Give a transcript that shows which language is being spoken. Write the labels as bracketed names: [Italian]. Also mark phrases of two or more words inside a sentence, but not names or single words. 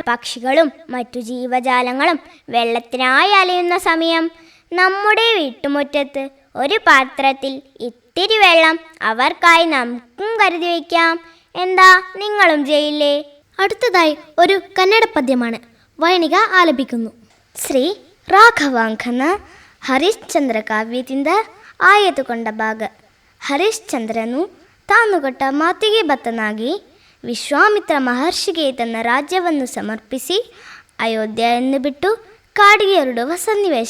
[Malayalam] പക്ഷികളും മറ്റു ജീവജാലങ്ങളും വെള്ളത്തിനായി അലയുന്ന സമയം. നമ്മുടെ വീട്ടുമുറ്റത്ത് ഒരു പാത്രത്തിൽ ഇത്തിരി വെള്ളം അവർക്കായി നമുക്കും കരുതി വയ്ക്കാം. എന്താ, നിങ്ങളും ചെയ്യില്ലേ? അടുത്തതായി ഒരു കന്നഡ പദ്യമാണ്. ವೈಣಿಗ ಆಲಪಿക്കുന്നു. [Kannada] ಶ್ರೀ ರಾಘವಾಂಕನ ಹರಿಶ್ಚಂದ್ರ ಕಾವ್ಯದಿಂದ ಆಯ್ದುಕೊಂಡ ಭಾಗ. ಹರಿಶ್ಚಂದ್ರನು ತಾನು ಕೊಟ್ಟ ಮಾತಿಗೆ ಬದ್ಧನಾಗಿ ವಿಶ್ವಾಮಿತ್ರ ಮಹರ್ಷಿಗೆ ತನ್ನ ರಾಜ್ಯವನ್ನು ಸಮರ್ಪಿಸಿ ಅಯೋಧ್ಯೆಯನ್ನು ಬಿಟ್ಟು ಕಾಡಿಗೆ ಹೊರಡುವ ಸನ್ನಿವೇಶ.